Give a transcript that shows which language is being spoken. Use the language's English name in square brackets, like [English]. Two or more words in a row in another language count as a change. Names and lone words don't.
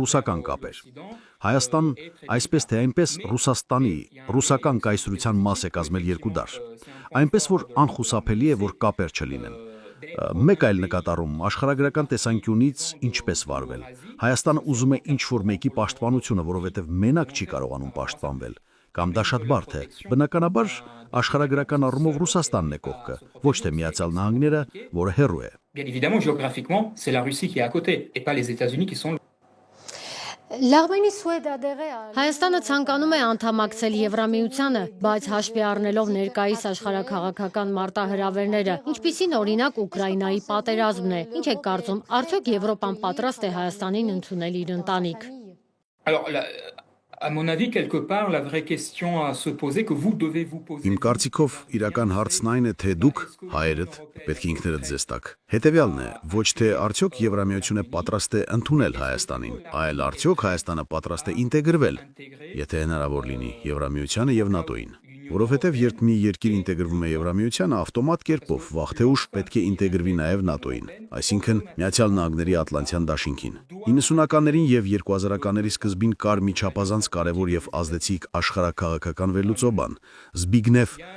[Armenian] ռուսական կապեր։ Հայաստան այսպես թե այնպես Ռուսաստանի ռուսական կայսրության մաս է կազմել 2 դար։ Այնպես որ անխուսափելի է, որ կապեր չլինեն։ Մեկ այլ նկատառում աշխարհագրական տեսանկյունից ինչպես վարվել։ Հայաստանը ուզում է ինչ-որ մեկի պաշտպանությունը, որովհետև մենակ չի կարողանում պաշտպանվել, կամ դա շատ բարդ է։ Բնականաբար աշխարհագրական առումով Ռուսաստանն է կողքը, ոչ թե Միացյալ Նահանգները, որը հեռու է։ [French] Bien évidemment, géographiquement, c'est la Russie qui est à côté et pas les États-Unis qui sont L'Arménie souhaite adhérer à [Armenian] Հայաստանը ցանկանում է անդամակցել Եվրամիությանը, բայց հաշվի առնելով ներկայիս աշխարհաքաղաքական մարտահրավերները, ինչպիսին օրինակ Ուկրաինայի պատերազմն է, ինչ եք կարծում, արդյոք Եվրոպան պատրաստ է Հայաստանին ընդունել իր ընտանիք։ [French] Alors, à mon avis, quelque part, la vraie question à se poser, que vous devez vous poser. [Armenian] Իմ կարծիքով իրական հարցն այն է, թե դուք, հայերդ, պետք է ինքներդ ձեզ տաք։ Հետևյալն է, ոչ թե արդյոք Եվրամիությունը պատրաստ է ընդունել Հայաստանին, այլ արդյոք Հայաստանը պատրաստ է ինտեգրվել, եթե հնարավոր լինի, Եվրամիությանը եւ ՆԱՏՕ-ին։ Որովհետև երբ մի երկիր ինտեգրվում է Եվրամիությանը, ավտոմատ կերպով վաղ թե ուշ պետք է ինտեգրվի նաև ՆԱՏՕ-ին, այսինքն Միացյալ Նահանգների Ատլանտյան դաշինքին։ 90-ականներին եւ 2000-ականների սկզբին կար մի չափազանց կարևոր եւ ազդեցիկ աշխարհաքաղաքական վերլուծաբան Զբիգնև